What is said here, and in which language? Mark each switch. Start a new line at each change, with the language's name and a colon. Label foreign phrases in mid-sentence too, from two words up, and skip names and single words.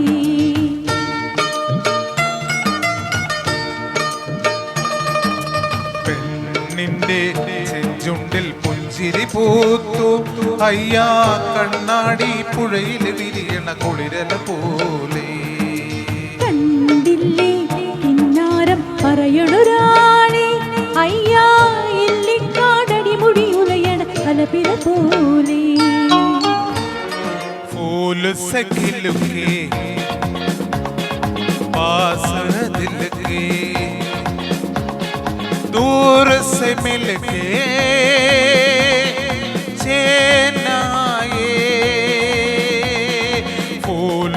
Malayalam: പെണ്ണിന്റെ ചെഞ്ചുണ്ടിൽ പുഞ്ചിരി പൂത്തു അയ്യാ കണ്ണാടി പുഴയിൽ വിരിയണ കുളിരല പോലെ കണ്ടില്ലേ കിന്നാരം പറയണൊരാളെ അയ്യാ ഇല്ലിക്കാടടി മുടി മുളയണ കലപില പോലെ
Hindi: फूल से खिल के पास दिल के दूर से मिल के चैन आए फूल